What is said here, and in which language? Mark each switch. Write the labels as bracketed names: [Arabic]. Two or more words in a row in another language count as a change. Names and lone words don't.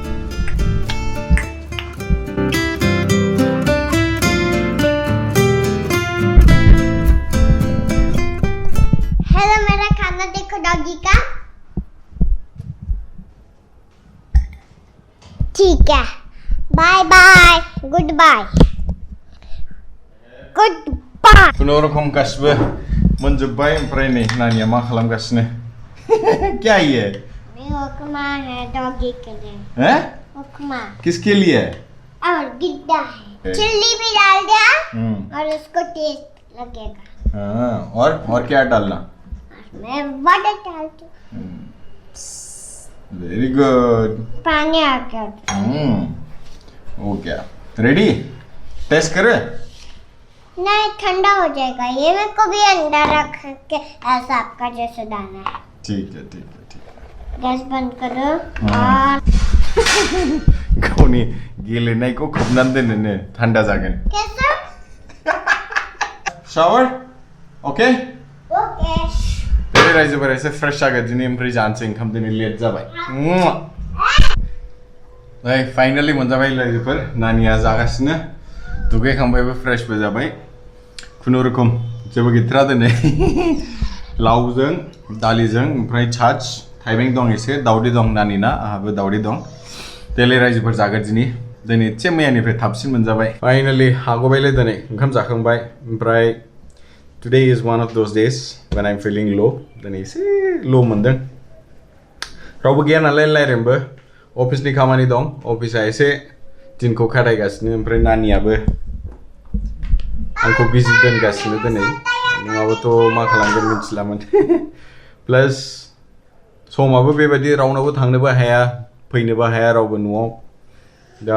[Hindi] हेलो मेरा खाना देखो डॉगी का ठीक है [English] bye bye good bye [Bodo] खुनुरुखुम गासिबो मोनजोब्बाय ओमफ्राय नै नानिया मा खालामगासिनो [Hindi] क्या ये मैं उपमा है डॉगी के लिए हैं उपमा किसके लिए और गिद्दा है चिल्ली भी डाल दिया हम्म और उसको टेस्ट लगेगा हाँ और क्या डालना मैं बटर डालती हूँ [English] very good [Hindi] पानी आ गया हो गया रेडी टेस्ट करे नहीं ठंडा हो जाएगा ये मेरे को भी अंदर रख के ऐसा आपका जैसे डालना है ठीक है गैस बंद करो और [Bodo] गावनि गेलेनायखौ खोबनानै दोननो थान्दा जागोन [Hindi] कैसे [English] shower okay ओके [Bodo] दे रायजोफोरा एसे फ्रेश जागोन दिनै ओमफ्राय जानोसै ओंखाम दिनै लेट जाबाय नै फाइनाली मोनजाबाय रायजोफोर नानिया जागासिनो दुगैखांबायबो फ्रेशबो जाबाय खुनुरुखुम जेबो गैथारा दिनै लावजों दालिजों ओमफ्राय छाछ थाइबें दं एसे दावदै दं नानिना आहाबो दावदै दं देलै रायजोफोर जागोन दिनै एसे मैयानिफ्राय थाबसिन मोनजाबाय फाइनाली हागबायलै दिनै ओंखाम जाखांबाय ओमफ्राय [English] today is one of those days when I'm feeling low [Bodo] दिनै एसे ल' मोनदों रावबो गैया नालाय रायलायनोबो अफिसनि खामानि दं अफिसा एसे दिनखौ खाथायगासिनो ओमफ्राय नानियाबो आंखौ बिजि दोनगासिनो दिनै नङाबाथ' मा खालामगोन मिथिलामोन प्लास समाबो बेबायदि रावनावबो थांनोबो हाया फैनोबो हाया रावबो न'आव दा